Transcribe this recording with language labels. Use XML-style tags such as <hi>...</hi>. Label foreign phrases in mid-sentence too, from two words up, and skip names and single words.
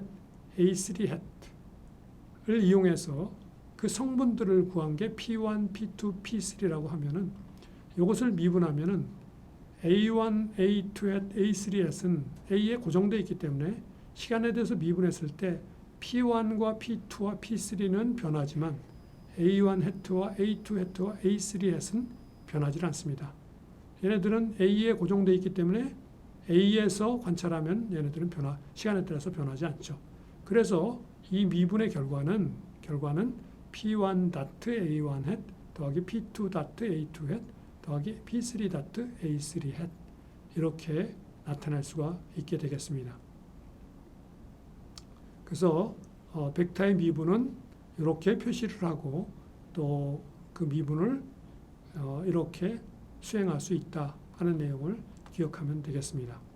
<ko>A3 hat을 이용해서 그 성분들을 구한 게 P1, P2, P3라고 하면은 이것을 미분하면은 A1, A2 hat, A3 hat은 A에 고정되어 있기 때문에 시간에 대해서 미분했을 때 P1과 P2와 P3는 변하지만 A1 hat와 A2 hat와 A3 hat은 변하지 않습니다. 얘네들은 A에 고정되어 있기 때문에 A에서 관찰하면 얘네들은 시간에 따라서 변하지 않죠. 그래서 이 미분의 결과는 P1 dot A1 hat 더하기 P2 dot A2 hat 더하기 P3 dot A3 hat 이렇게 나타날 수가 있게 되겠습니다. 그래서 벡터의 미분은 이렇게 표시를 하고 또 그 미분을 이렇게 수행할 수 있다 하는 내용을 기억하면 되겠습니다.</ko>